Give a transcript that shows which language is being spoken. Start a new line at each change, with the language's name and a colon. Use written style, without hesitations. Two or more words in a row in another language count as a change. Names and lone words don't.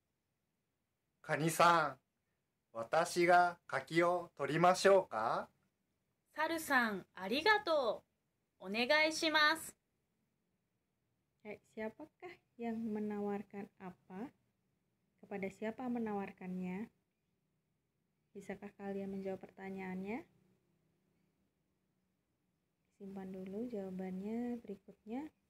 Japanese: カニさん、私が柿を取りましょうか？サルさん、ありがとう。お願いします。
Indonesian: Siapakah yang menawarkan apa? Kepada siapa menawarkannya? Bisakah kalian menjawab pertanyaannya? Simpan dulu jawabannya berikutnya.